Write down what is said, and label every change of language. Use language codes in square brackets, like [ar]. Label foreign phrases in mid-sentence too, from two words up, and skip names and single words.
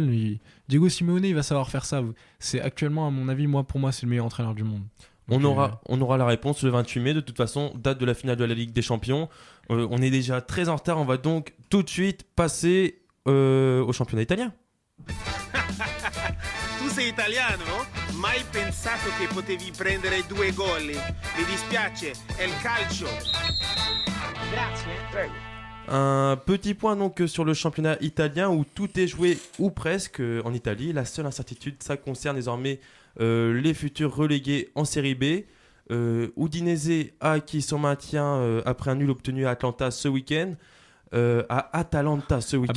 [fr] Diego Simeone, il va savoir faire ça. C'est actuellement, à mon avis, pour moi, c'est le meilleur entraîneur du monde. Donc, on aura la réponse le 28 mai. De toute façon, date de la finale de la Ligue des Champions. On est déjà très en retard. On va donc tout de suite passer au championnat italien. [it] Tu sei italiano? Mai pensato che potevi prendere 2 gol? Mi dispiace, è il calcio. Grazie. Prego. [fr] Un petit point donc sur le championnat italien où tout est joué ou presque en Italie. La seule incertitude, ça concerne désormais les futurs relégués en Série B. Udinese a acquis son maintien après un nul obtenu à Atlanta ce week-end. À Atalanta ce week-end.